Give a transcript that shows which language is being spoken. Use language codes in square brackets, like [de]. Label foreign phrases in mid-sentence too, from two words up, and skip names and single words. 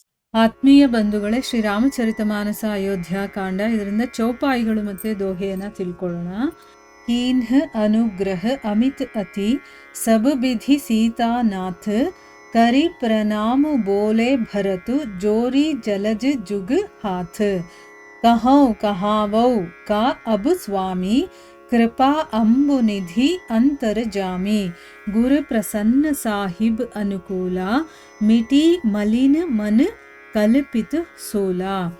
[kn] ಆತ್ಮೀಯ ಬಂಧುಗಳೇ, ಶ್ರೀರಾಮಚರಿತಮಾನಸ ಅಯೋಧ್ಯಾಕಾಂಡ, ಇದರಿಂದ ಚೌಪಾಯಿಗಳು ಮತ್ತು ದೋಹೆಯನ್ನು ತಿಳ್ಕೊಳ್ಳೋಣ. [awa] कीन्ह अनुग्रह अमित अति सब विधि सीतानाथ करि प्रणाम बोले भरत जोरी जलज जुग हाथ कहौ कहावौ का अब स्वामी कृपा अम्बु निधि अंतर जामी गुर प्रसन्न साहिब अनुकूला मिटी मलिन मन कल्पित सोला